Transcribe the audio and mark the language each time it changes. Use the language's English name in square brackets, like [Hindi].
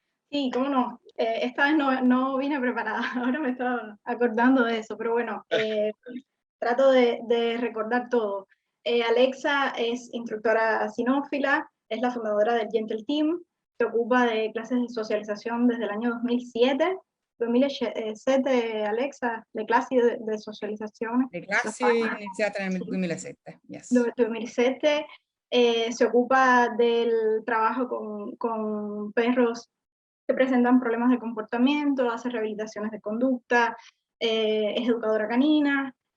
[Spanish] Sí, cómo no. Esta vez no vine preparada. Ahora me estaba acordando de eso, pero bueno, trato de recordar todo. Alexa es instructora sinófila, es la fundadora del Gentle Team, se ocupa de clases de socialización desde el año 2007. [Italian] 2007, Alexa, le classi de socializzazione. Le classi iniziate nel 2007. Yes. 2007. [Spanish] Se ocupa del trabajo con perros que presentan problemas de comportamiento, hace rehabilitaciones de conducta, es educadora canina.